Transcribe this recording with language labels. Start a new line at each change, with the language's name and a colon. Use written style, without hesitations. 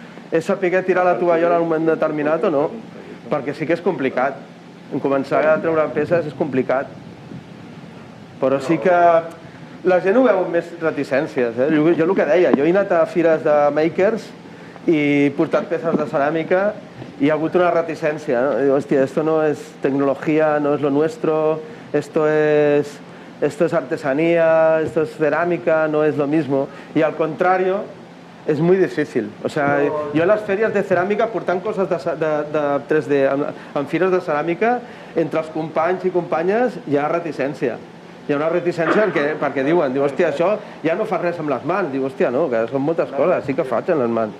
Catalan: És saber tirar la tovallola en un moment determinat o no, perquè sí que és complicat. En començar a treure peces és complicat. Però sí que la gent ho veu amb més reticències. Jo el que deia, jo he anat a fires de makers i he portat peces de ceràmica i hi ha hagut una reticència.
Spanish: Hòstia, esto no es tecnología, no es lo nuestro, esto es artesanía, esto es cerámica, no es lo mismo. Y al contrario, es muy difícil.
Catalan: O sea, yo en las ferias de ceràmica, portant coses de 3D, en fires de ceràmica, entre els companys i companyes hi ha reticència. Hi ha una reticència perquè diuen, hòstia, això ja no fa res amb les mans. Diu, hòstia, no, que són moltes coses, sí que faig amb les mans.